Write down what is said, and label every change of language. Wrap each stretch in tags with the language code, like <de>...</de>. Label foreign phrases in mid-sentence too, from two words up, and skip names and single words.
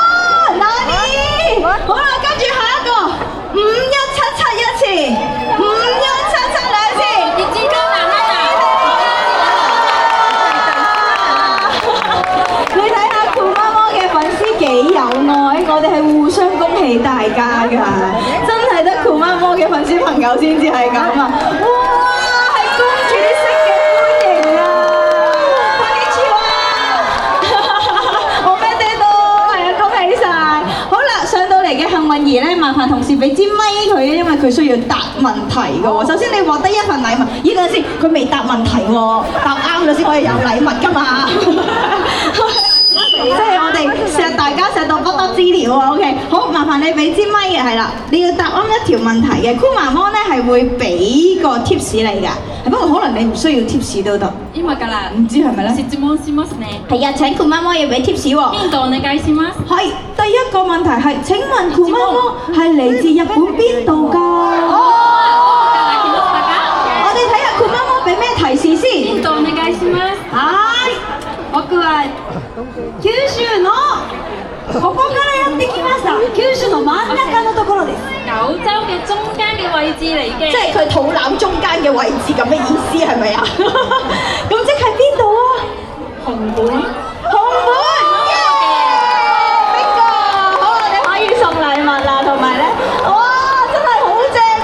<yue>好啦，跟住下一個5177一次，5177兩次，你睇下酷媽媽嘅粉絲幾有愛，我哋係互相恭喜大家㗎，真係得酷媽媽嘅粉絲朋友先至係咁啊！哇，係公主式嘅歡迎啊！</yue> <ja>こんにちは，</ja> <yue>我咩嘢都係啊，恭喜晒！好啦，上到嚟嘅幸運兒咧，麻煩同事俾支咪佢，因為佢需要答問題嘅喎。首先你獲得一份禮物，咦，等陣先，佢未答問題喎，答啱咗先可以有禮物㗎嘛。即係我哋錫大家錫到不得資料啊，OK， 好，麻煩你俾支咪嘅，係啦，你要答啱一條問題嘅，酷媽媽咧係會俾個 tips 你㗎，不過可能你唔需要 tips 都得，</yue> <ja>今から</ja> <yue>唔知係咪咧？</yue> <ja>質問しますね。</ja> <yue>係啊，請酷媽媽要俾 tips 喎。</yue> <ja>ヒントお願いします。</ja> <yue>係，第一個問題係，請問酷媽媽係嚟自日本邊度㗎？我哋睇下酷媽媽俾咩提示先。</yue> <ja>ヒントお願いします。はい、僕は九州のここからやってきました。九州の真ん中のところです。</ja> <yue>九州嘅中間嘅位置嚟嘅。即係佢肚腩中間嘅位置咁嘅意思係咪啊？咁即係邊度啊？紅本。紅本，耶！邊個？好，我哋可以送禮物啦，同埋咧，哇，真係好正啊！</yue>